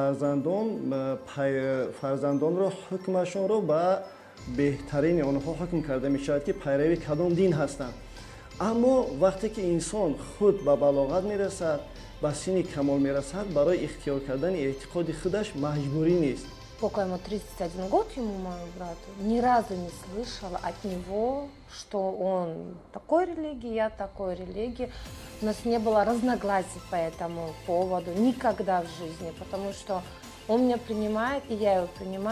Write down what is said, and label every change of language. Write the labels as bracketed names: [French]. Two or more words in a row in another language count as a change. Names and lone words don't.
[Persian] فرزندان را حکمشان را به بهترین آنها حکم کرده می شود که پیروی کدام دین هستند. اما وقتی که انسان خود به بلاغت می رسد به سن کمال می رسد برای اختیار کردن اعتقاد خودش مجبوری نیست. [Russian] Сколько ему 31 год, ему, моему брату, ни разу не слышала от него, что он такой религии, я такой религии. У нас не было разногласий по этому поводу никогда в жизни, потому что он меня принимает, и я его принимаю.